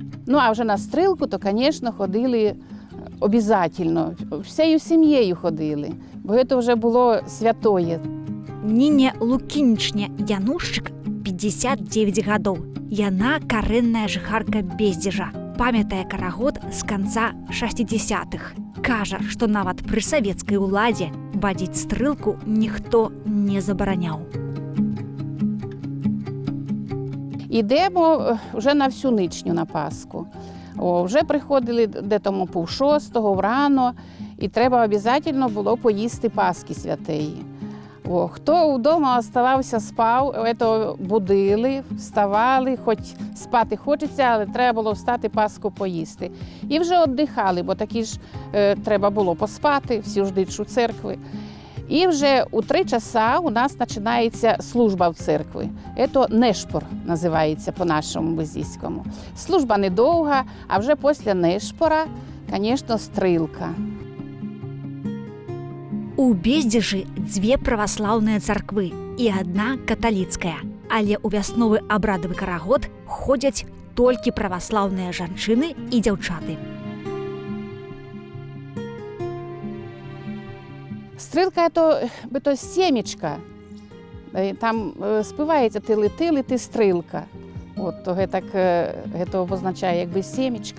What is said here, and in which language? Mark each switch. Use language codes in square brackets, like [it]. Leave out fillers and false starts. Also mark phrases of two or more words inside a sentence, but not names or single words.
[uk] Ну, а вже на стрілку, то, звісно, ходили обов'язково. Всією сім'єю ходили, бо це вже було святоє. [be] Ніні Лукінічня Янушчык 59 гадоў. Яна карэнная жыхарка Бездзежа. Памятае карагод з канца 60-х. Кажа, што нават пры савецкай уладзе вадзіць стрэлку ніхто не забараняў. [uk] Йдемо вже на всю ничню на Пасху. Вже приходили де-тому пів-шостого врано, і треба обов'язково було поїсти Пасхи святеї. Хто вдома оставався, спав, це будили, вставали, хоч спати хочеться, але треба було встати Пасху поїсти. І вже віддихали, бо такі ж треба було поспати, всі ждуть у церкви. І вже у 3 часа у нас починається служба в церкві. Це нешпор називається по-нашому безійському. Служба недовга, а вже після нешпора, звісно, стрілка. [be] У Бездзежы 2 праваслаўныя царквы і 1 каталіцкая. Але ў вясновы абрадавы карагод ходзяць толькі праваслаўныя жанчыны і дзяўчаты. [uk] Стрілка – це сімечка. Там співається ти лети, стрілка. Це означає якби сімечка.